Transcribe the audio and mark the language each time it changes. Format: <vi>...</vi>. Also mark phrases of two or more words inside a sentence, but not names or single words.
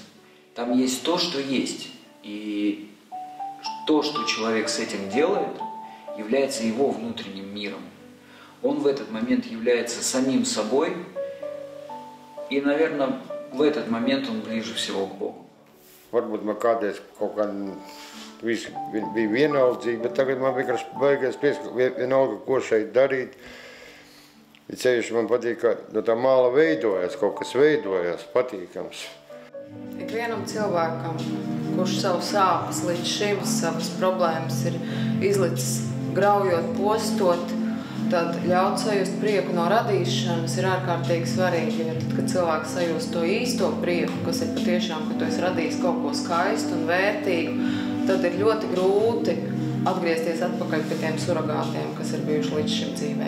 <ru>Там есть то, что есть. И то, что человек с этим делает, является его внутренним миром. Он в этот момент является самим собой, и, наверное, в этот момент он ближе всего к Богу.</ru> <lv>Varbūt man kādreiz kaut kā viss bija vienaldzīgi, bet tagad man vienkārši baigās prieks, ka vienalga, ko šeit darīt. Ir ceļš, man patīk, ka no tā māla veidojas, kaut kas veidojas, patīkams. Ikvienam cilvēkam, kurš savu sāpes līdz šim, savas problēmas ir izlicis graujot, postot, tad ļaut sajust prieku no radīšanas ir ārkārtīgi svarīgi, jo tad, kad cilvēks sajūst to īsto prieku, kas ir patiešām, ka tu esi radījis kaut ko skaistu un vērtīgu, tad ir ļoti grūti atgriezties atpakaļ pie tiem suragātiem, kas ir bijuši līdz šim dzīvē.</lv>